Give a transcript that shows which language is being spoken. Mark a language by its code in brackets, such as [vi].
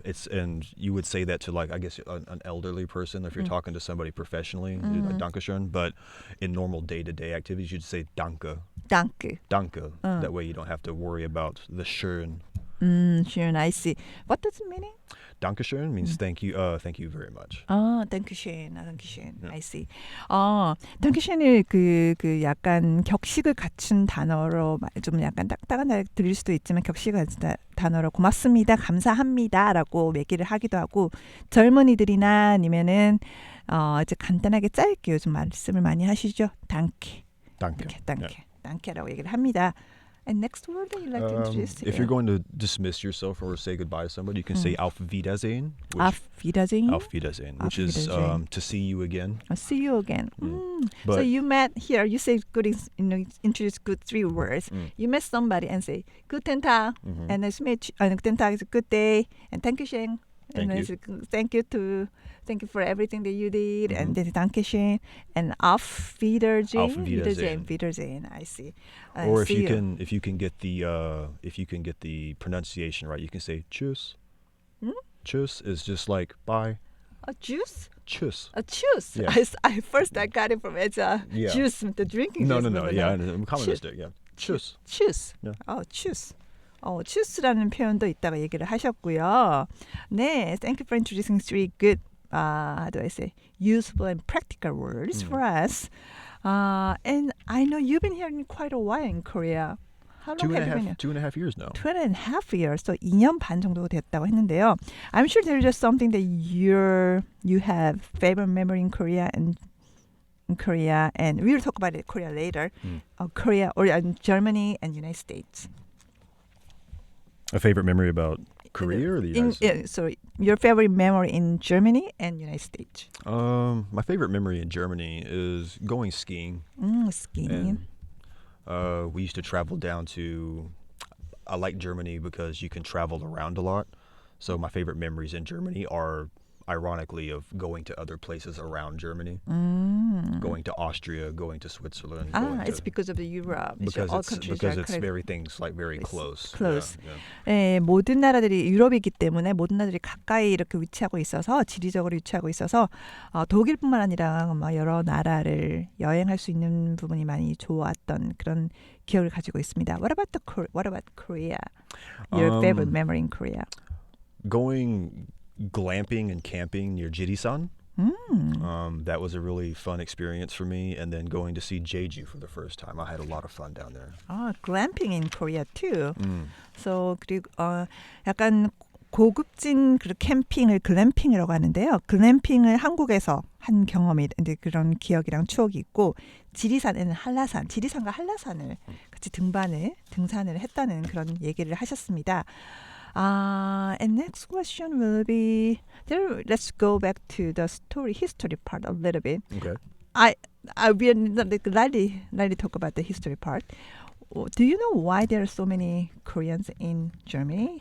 [en] It's and you would say that to like I guess an elderly person if you're talking to somebody professionally. Dankeschön, but in normal day-to-day activities you'd say Danke. [de] Danke. Danke. [en] That way you don't have to worry about the schön. Schön, I see. What does it mean? Dankeschön means thank you very much. Dankeschön. Dankeschön. I see. [ko] Dankeschön을 그 약간 격식을 갖춘 단어로 좀 약간 딱딱한 날 들릴 수도 있지만 격식을 갖춘 단어로 고맙습니다, 감사합니다라고 얘기를 하기도 하고 젊은이들이나 아니면은 이제 간단하게 짧게 요즘 말씀을 많이 하시죠. [de] Danke. Danke. Danke. [ko] Danke라고 얘기를 합니다. [en] And next word that you like to introduce? If you're going to dismiss yourself or say goodbye to somebody, you can say Auf Wiedersehen. [de] Auf Wiedersehen? Auf Wiedersehen, which Auf [en] is [de] Wiedersehen. [en] to see you again. I'll see you again. But, so you met here. You say good. Introduce good 3 words. You met somebody and say Guten Tag, and it's Guten Tag is a good day, and Dankeschön. And Thank then thank you for everything that you did, and then Dankeschön, and Auf Wiedersehen. [de] Auf Wiedersehen. [en] Wiedersehen. I see. or if see you can get the pronunciation right, you can say Tschüss. Tschüss is just like bye. A juice? [de] Tschüss. [en] A juice. Yeah. I got it from it's a Yeah. juice, the drinking No. juice. Yeah, common mistake. Yeah. Tschüss. Choose. Yeah. choose. [ko] choose라는 표현도 이따가 얘기를 하셨고요. [en] 네, thank you for introducing 3 good, how do I say, useful and practical words for us. And I know you've been here in quite a while in Korea. How long have you been here? 2.5 years now. 2.5 years, so [ko] 2년 반 정도 됐다고 했는데요. [en] I'm sure there's just something that you have favorite memory in Korea, and we'll talk about it Korea later. Korea or Germany and United States. A favorite memory about Korea or the United States? Yeah, so your favorite memory in Germany and United States? My favorite memory in Germany is going skiing. Skiing. And, we used to travel down to. I like Germany because you can travel around a lot. So my favorite memories in Germany are, ironically, of going to other places around Germany, going to Austria, going to Switzerland. It's because of the Europe. Because all countries because are it's very things like very close. Close. Yeah. [ko] 예, 모든 나라들이 유럽이기 때문에 모든 나라들이 가까이 이렇게 위치하고 있어서 지리적으로 위치하고 있어서 독일뿐만 아니라 여러 나라를 여행할 수 있는 부분이 많이 좋았던 그런 기억을 가지고 있습니다. [en] What about Korea? Your favorite memory in Korea? Going glamping and camping near Jirisan. That was a really fun experience for me. And then going to see Jeju for the first time. I had a lot of fun down there. Glamping in Korea too. [ko] So 그리고 약간 고급진 그 캠핑을 글램핑이라고 하는데요. 글램핑을 한국에서 한 경험이 이제 그런 기억이랑 추억이 있고 지리산에는 한라산, 지리산과 한라산을 같이 등산을 했다는 그런 얘기를 하셨습니다. [en] And next question will be let's go back to the history part a little bit. Okay. I will lightly talk about the history part. Do you know why there are so many Koreans in Germany?